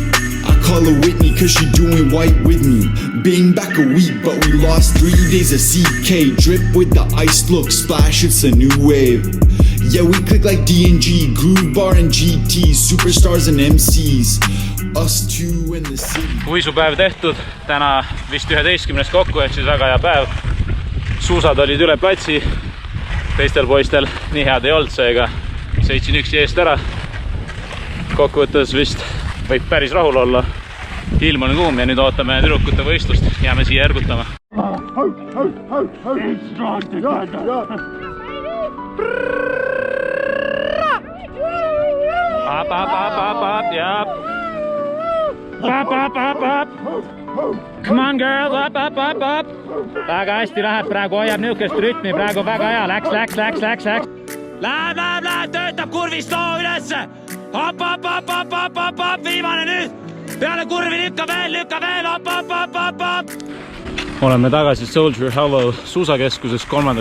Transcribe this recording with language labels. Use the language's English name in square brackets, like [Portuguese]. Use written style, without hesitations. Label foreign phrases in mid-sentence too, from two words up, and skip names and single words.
[English] I call her Whitney cause she doing white with me. Been back a week but we lost 3 days of CK. Drip with the iced look, splash, it's a new wave. Yeah, we click like D&G, Groove Bar and GT, superstars and MCs. Us two in the city. [Estonian] Uisupäev tehtud, täna vist 11. kokku, ehk siis väga hea päev. Suusad olid üle platsi, teistel poistel nii head ei olnud, seega sõitsin üksi eest ära. Kokkuvõttes vist võib päris rahul olla. Ilm on kuum ja nüüd ootame tüdrukute võistlust. Jääme siia ergutama. [English] Come on girls, up. [Estonian] Väga hästi läheb, praegu hoiab niukest rütmi, praegu väga hea, läks. Läheb, töötab kurvist loo ülesse. Hop, viimane nüüd. Peale kurvi lükka veel, hop. Oleme tagasi Soldier Hollow suusakeskuses 3.